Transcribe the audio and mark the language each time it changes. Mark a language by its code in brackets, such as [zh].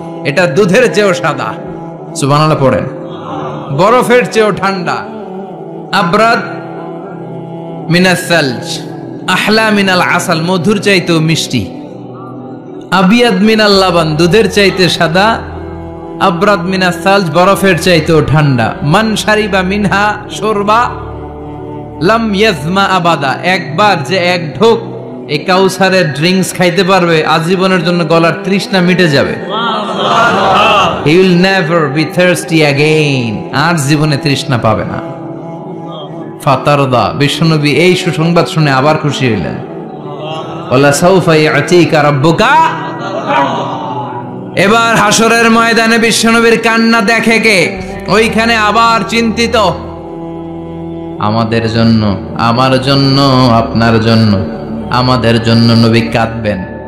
[bn] এটা দুধের চেয়েও সাদা, সুবহানাল্লাহ পড়েন, বরফের চেয়েও ঠান্ডা, [ar] আবরাদ মিনাস সালজ, আহলা মিনাল আসাল, [bn] মধুর চাইতেও মিষ্টি, [ar] আবিয়াদ মিনাল লাবান, [bn] দুধের চাইতে সাদা, [ar] আবরাদ মিনাস সালজ, [bn] বরফের চাইতেও ঠান্ডা। [ar] মান শারিবা মিনহা শুরবা লাম ইয়াজমা আবাদা, [bn] একবার যে এক ঢোক এই কাউসারের ড্রিঙ্কস খাইতে পারবে, আজীবনের জন্য গলার তৃষ্ণা মিটে যাবে। [en] He will never be thirsty again, [bn] আর জীবনে তৃষ্ণা পাবে না। ফাতারদা, বিশ্বনবী এই সুসংবাদ শুনে আবার খুশি হইলেন। [ar] ওয়ালা সাউফা ইয়াতিকা রাব্বুকা। [bn] এবার হাসরের ময়দানে বিশ্বনবীর কান্না দেখে কে? ওইখানে আবার চিন্তিত, আমাদের জন্য, আমার জন্য, আপনার জন্য, আমাদের জন্য নবী কাঁদবেন।